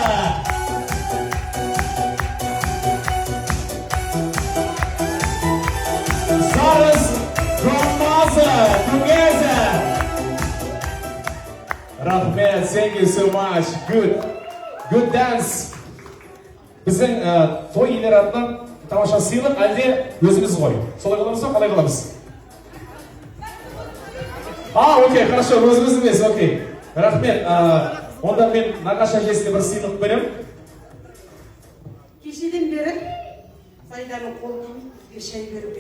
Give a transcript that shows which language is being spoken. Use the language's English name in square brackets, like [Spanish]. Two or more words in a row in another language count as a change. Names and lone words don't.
[English] Zaras Massa together. Rahmet, thank you so much. Good dance. [Kazakh] Біздің той иелері атынан тамаша сыйлық әлде өзіміз ғой. Солай қыламыз ба, қалай қыламыз? Окей, хорошо, өзіміз емес, окей. Рахмет, онда мен Нағашы әжесіне бір сыйлық берем. Кешеден бері Сайданың қолы бізге шай беруге.